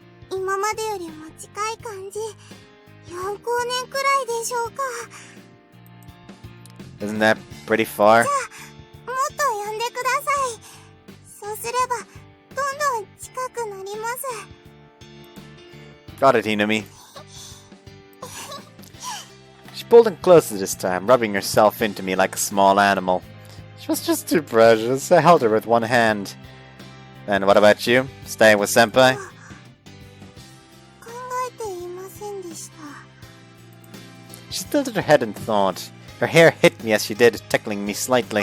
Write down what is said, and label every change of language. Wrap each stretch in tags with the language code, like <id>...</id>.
<ja>今までよりも近い感じ。4光年くらいでしょうか。</ja> <en>Isn't that pretty far?</en> <ja>もっと呼んでください。そうすればどんどん近くなります。</ja> <en>Got it, Hinami. She pulled in closer this time, rubbing herself into me like a small animal. She was just too precious. I held her with one hand. And what about you? Staying with Senpai?</en> <ja>考えていませんでした。</ja> <en>She tilted her head in thought. Her hair hit me as she did, tickling me slightly.</en>